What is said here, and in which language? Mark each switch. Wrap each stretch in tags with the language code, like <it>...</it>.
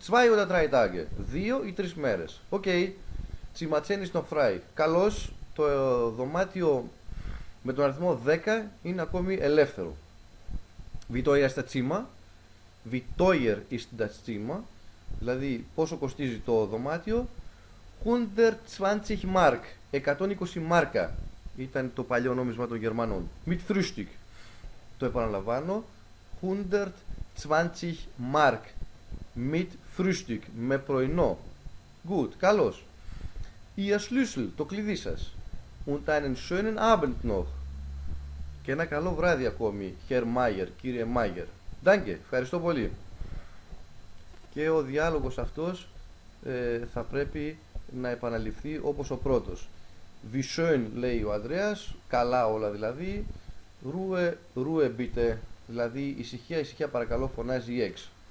<de>2 oder 3 Tage,</de> <el>2 ή 3 μέρες.</el> <de>Οκ, Zimmer 10 ist noch frei.</de> <el>Καλώς, το δωμάτιο με τον αριθμό 10 είναι ακόμη ελεύθερο.</el> <de>Wie teuer ist das Zimmer? Wie teuer ist das Zimmer?</de> <el>Δηλαδή πόσο κοστίζει το δωμάτιο? 120 Mark, 120 μάρκα ήταν το παλιό νόμισμα των Γερμανών.</el> <de>Mit Frühstück,</de> <el>το επαναλαμβάνω,</el> <de>120 Mark mit Frühstück,</de> <el>με πρωινό. Good, καλώς.</el> <de>Ihr Schlüssel,</de> <el>το κλειδί σας.</el> <de>Und einen schönen Abend noch.</de> <el>Και ένα καλό βράδυ ακόμη, Herr Mayer, κύριε Mayer. Danke, ευχαριστώ πολύ. Και ο διάλογος αυτός θα πρέπει να επαναληφθεί όπως ο πρώτος.</el> <de>Wie schön,</de> <el>λέει ο Ανδρέας, καλά όλα δηλαδή.</el> <de>Ruhe, Ruhe bitte,</de> <el>δηλαδή ησυχία, ησυχία παρακαλώ, φωνάζει η Έξ.</el>